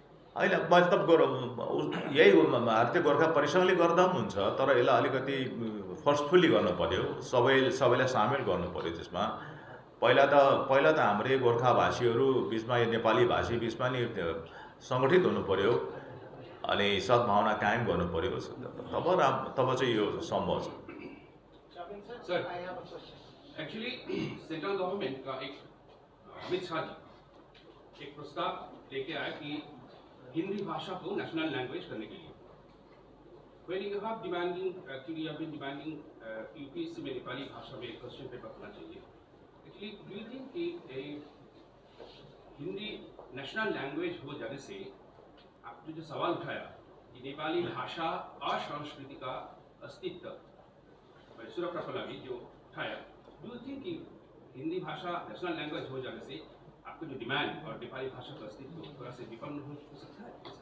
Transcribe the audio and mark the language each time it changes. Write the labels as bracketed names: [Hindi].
[Nepali] होइन मतलब यही हो, भारतीय गोर्खा परिषदले गर्दा पनि हुन्छ, तर यसलाई अलिकति फोर्सफुल्ली गर्नु पर्यो, सबैलाई सामेल गर्नु पर्यो त्यसमा। पहिला त हाम्रै गोर्खा भाषीहरू बिचमा यो नेपाली भाषी बिचमा नि सङ्गठित हुनु पर्यो अनि सद्भावना कायम गर्नु पर्यो, तब चाहिँ यो सम्भव छ। [Hindi] सर एक्चुअली सेंट्रल गवर्नमेंट का एक अमित शाह जी एक प्रस्ताव लेके आया कि हिंदी भाषा को नेशनल लैंग्वेज करने के लिए। [English] When you have demanding, actually you have been demanding UPSC [Hindi] में नेपाली भाषा में क्वेश्चन पेपर होना चाहिए। [English] Actually do you think [Hindi] कि हिंदी नेशनल लैंग्वेज हो जाने से आपने जो सवाल उठाया कि नेपाली भाषा और संस्कृति का अस्तित्व सुरक्षा भी जो उठाया, [English] do you think [Hindi] कि हिंदी भाषा नेशनल लैंग्वेज हो जाने से आपको जो डिमांड और नेपाली भाषा का अस्तित्व थोड़ा से विफल हो सकता है?